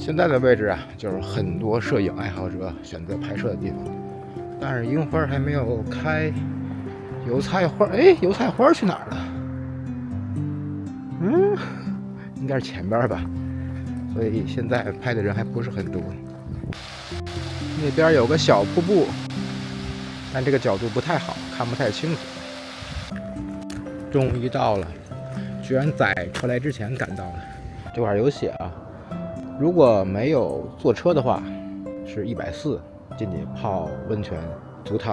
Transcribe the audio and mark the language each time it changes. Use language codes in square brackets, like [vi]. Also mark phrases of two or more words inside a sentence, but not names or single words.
[zh] 現在的位置啊，就是很多攝影爱好者选擇拍攝的地方。但是樱花还没有開，油菜花，哎，油菜花去哪兒了？应该是前邊吧。所以现在拍的人还不是很多。那邊有個小瀑布，但這個角度不太好，看不太清楚。終於到了，居然在車來之前趕到了。這塊有寫啊，如果沒有坐車的話，是140進去泡溫泉足湯。